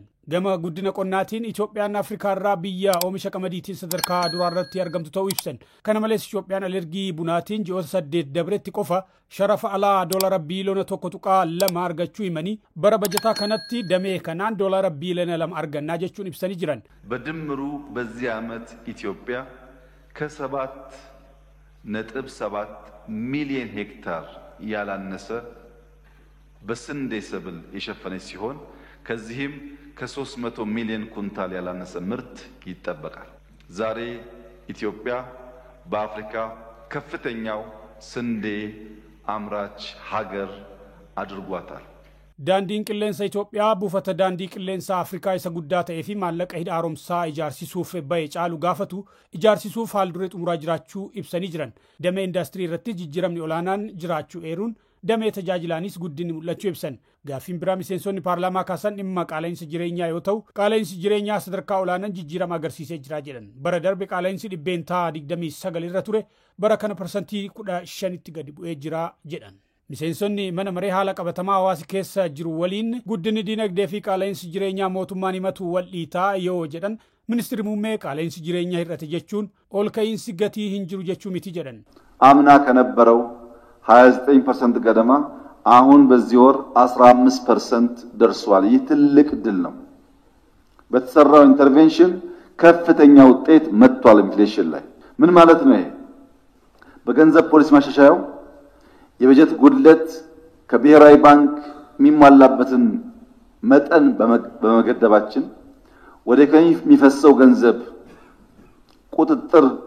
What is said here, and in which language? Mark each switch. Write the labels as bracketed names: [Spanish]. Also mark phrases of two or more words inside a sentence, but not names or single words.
[Oromo] Gama guddina qonnaatiin Itoophiyaan Afrikaa irraa biyya oomisha qamadiitiin sadarkaa duraa irratti argamtu ta'uu ibsan. Kana malees Itoophiyaan alergii bunaatiin ji'oota 8 dabretti qofa sharafa alaa doolaara biiliyoona 1.2 argachuu himanii bara bajataa kanatti damee kanaan doolaara biiliyoona 2 argannaa jechuun ibsanii jiran. [Amharic] በድምሩ በዚህ ዓመት ኢትዮጵያ ከ7.7 ሚሊዮን ሄክታር ያላነሰ በስንዴ ሰብል የሸፈነች ሲሆን ከዚህም ከ300 ሚሊዮን ኩንታል ያላነሰ ምርት ይጠበቃል። ዛሬ ኢትዮጵያ በአፍሪካ ከፍተኛው ስንዴ አምራች ሀገር አድርጓታል። [Oromo] Daandiin qilleensa Itoophiyaa buufata daandii qilleensa Afrikaa isa guddaa ta'ee fi maallaqa hidha haaromsaa ijaarsisuuf ba'e caalu gaafatu ijaarsisuuf haalduree xumuraa jiraachuu ibsanii jiran. Damee indaastirii irratti jijjiiramni olaanaan jiraachuu eeruun damee tajaajilaanis guddinni mul'achuu ibsan. Gaaffiin biraa miseensonni paarlaamaa kaasan dhimma qaala'insa jireenyaa yoo ta'u, qaala'insi jireenyaa sadarkaa olaanaan jijjiirama agarsiisee jira jedhan. Bara darbe qaala'insi 29 irra ture, bara kana parsantii 15tti gadi bu'ee jira jedhan. Miseensonni mana maree haala qabatamaa hawaasa keessa jiru waliin guddinni dinagdee fi qaala'insi jireenyaa mootummaan himatu wal dhiitaa yoo jedhan ministeerri muummee qaala'insi jireenyaa hir'ate jechuun ol ka'iinsi gatii hin jiru jechuu miti jedhan. [Amharic] አምና ከነበረው 29% ገደማ አሁን በዚህ ወር 15% ደርሷል። ይህ ትልቅ ድል ነው። በተሰራው ኢንተርቬንሽን ከፍተኛ ውጤት መጥቷል። ኢንፍሌሽን ላይ ምን ማለት ነው? ይሄ በገንዘብ ፖሊሲ ማሻሻያው የበጀት ጉድለት ከብሔራዊ ባንክ የሚሟላበትን መጠን በመገደባችን ወደ ኢኮኖሚ የሚፈሰው ገንዘብ ቁጥጥር